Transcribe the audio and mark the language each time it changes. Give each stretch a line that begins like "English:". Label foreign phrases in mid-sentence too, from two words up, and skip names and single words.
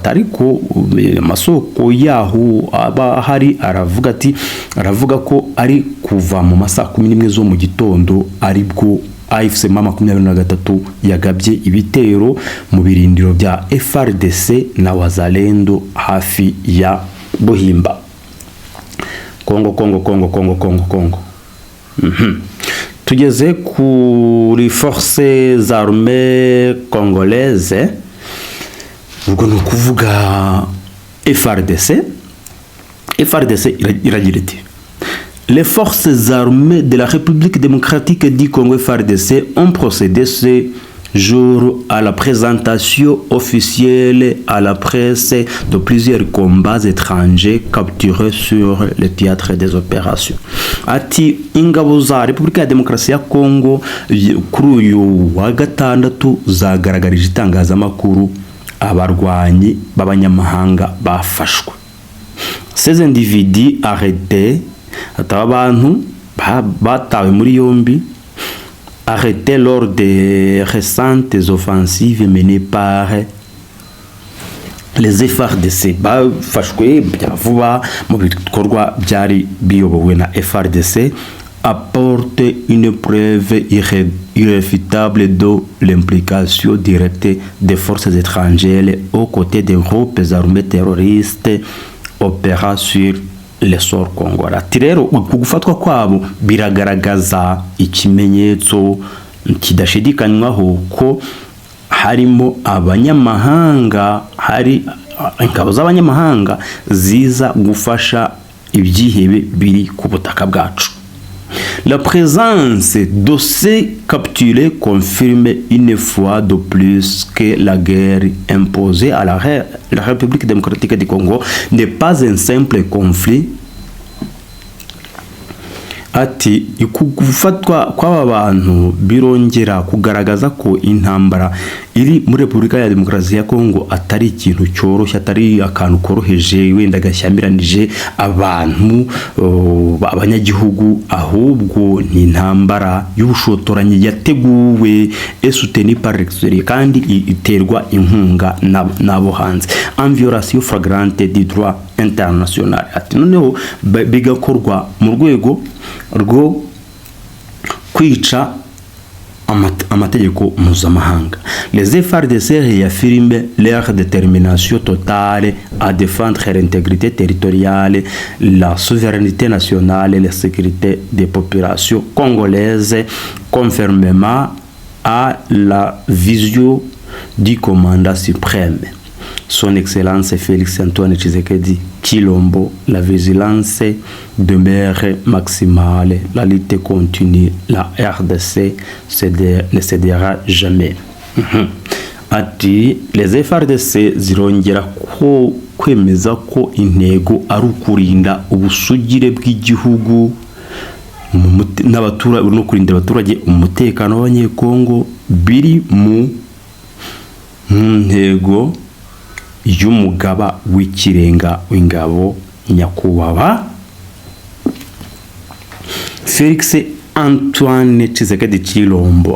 Kinyarwanda: Tariko amasoko yaho aba hari aravuga ko ari kuva mu masaha 11 zo mu gitondo aribwo AFC Mama 23 yagabye ibitero mu birindiro bya FARDC na Wazalendo hafi ya Buhimba. Kongo. Tugeze kuri
French: forces armées congolaises,
Kinyarwanda: ubwo no kuvuga FARDC iragira iti:
French: les forces armées de la République démocratique du Congo FARDC ont procédé ce jour à la présentation officielle à la presse de plusieurs combats étrangers capturés sur le théâtre des opérations.
Kinyarwanda: Ati ingabo za Repubulika ya Demokarasi ya Congo kuri uyu wa gatandatu zagaragarije itangazamakuru abarwanyi b'abanyamahanga bafashwe.
French: Ces individus arrêtés,
Kinyarwanda: abantu batawe muri yombi,
French: arrêtés lors des récentes offensives menées par les FARDC.
Kinyarwanda: Bafashwe vuba mu bikorwa byari biyobowe na FARDC,
French: apporte une preuve irréfutable de l'implication directe des forces étrangères aux côtés des groupes armés terroristes opérant sur le sol congolais.
Kinyarwanda: Ati rero kugufatwa kwabo biragaragaza ikimenyetso kidashidikanywaho ko harimo abanyamahanga, hari ingabo z'abanyamahanga ziza gufasha ibyihebe biri ku butaka bwacu.
French: La présence de ces capturés confirme une fois de plus que la guerre imposée à la République démocratique du Congo n'est pas un simple conflit.
Kinyarwanda: Ati kugufatwa kw'aba bantu birongera kugaragaza ko intambara iri muri Repubulika ya Demokarasi ya Kongo atari ikintu cyoroshye, atari akantu koroheje wenda gashyamiranyije abantu abanyagihugu, ahubwo ni intambara y'ubushotoranyi yateguwe esuteni
French: par l'extérieur
Kinyarwanda: kandi iterwa inkunga nabo hanze,
French: en violation flagrante du droit international.
Kinyarwanda: Ati noneho bigakorwa mu rwego rwo kwica amategeko mpuzamahanga.
French: Les FARDC réaffirment leur détermination totale à défendre l'intégrité territoriale, la souveraineté nationale et la sécurité des populations congolaises, conformément à la vision du commandant suprême, Son Excellence Félix Antoine Tshisekedi Tshilombo. La vigilance demeure maximale, la lutte continue, la RDC ne cédera jamais.
Kinyarwanda: Ati les FARDC zirongera ko kwemeza ko intego ari ukurinda ubusugire bw'igihugu n'abaturage no kurinda abaturage umutekano w'abanyekongo biri mu ntego y'umugaba w'ikirenga w'ingabo nyakubahwa Félix Antoine Tshisekedi Tshilombo.